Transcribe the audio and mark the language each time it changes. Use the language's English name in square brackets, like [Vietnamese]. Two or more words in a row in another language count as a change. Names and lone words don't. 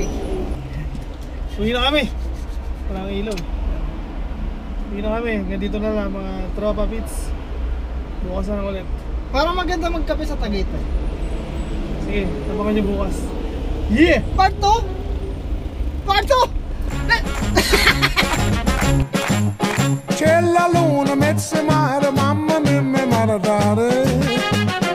[Filipino] Uwi na kami. Walang ilaw. Uwi na kami. Ganito na lang mga tropa beats. Bukas na lang ulit. Parang maganda magkape sa Tagaytay. Sige, tapakan nyo bukas. [English] Yeah! Part 2? Part 2! [Italian] C'è la luna, mezza mare, mamma mia, mi mare. da da da